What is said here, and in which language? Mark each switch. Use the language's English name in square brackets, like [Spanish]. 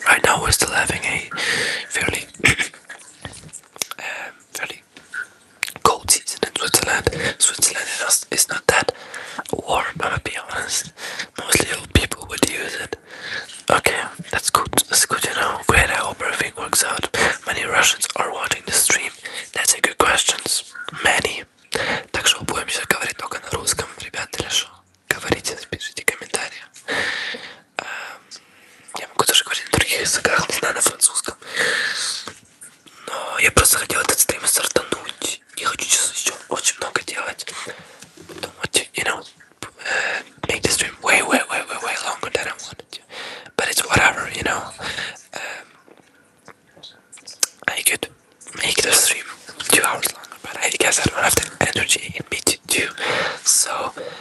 [English] Right now we're still having a fairly fairly cold season in Switzerland. Switzerland is not that warm, I'm gonna be honest. Mostly old people would use it. Okay, that's good. That's good to know. Great, I hope everything works out. Many Russians are watching the stream. That's a good question. Many. [Russian] Так что будем сейчас говорить только на русском, ребята, или что? Говорите, пишите комментарии. Я могу даже говорить на других языках, не знаю, на французском. Но я просто хотел этот стрим стартануть. Не хочу сейчас еще очень много делать. [English] Don't want to, you know, make the stream way longer than I wanted to. But it's whatever, you know. I could make the stream 2 hours longer, but I guess I don't have the energy in me to do so.